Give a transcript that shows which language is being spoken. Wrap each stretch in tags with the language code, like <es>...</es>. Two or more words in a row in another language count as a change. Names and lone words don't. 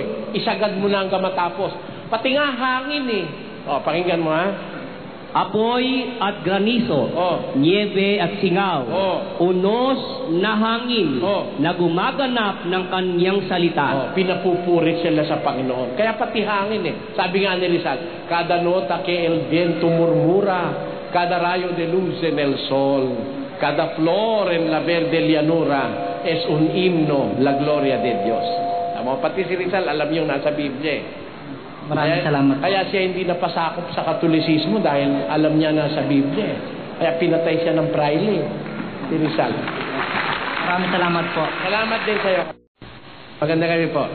<tl>Isagad mo na hanggang matapos. Pati nga hangin pakinggan mo Apoy at granizo, niebe at singaw, unos na hangin na gumaganap ng kanyang salita. Pinapupurit sila sa Panginoon. Kaya pati hangin Sabi nga ni Rizal,</tl> <es>cada nota que el viento murmura, cada rayo de luz en el sol, cada flor en la verde llanura es un himno, la gloria de Dios.</es> <tl>Pati si Rizal, alam yung nasa Biblia Maraming salamat. Kaya siya hindi napasakop sa Katolisismo dahil alam niya na sa Biblia. Kaya pinatay siya ng praile. Si Rizal. Maraming salamat po. Salamat din sa iyo. Maganda kayo po.</tl>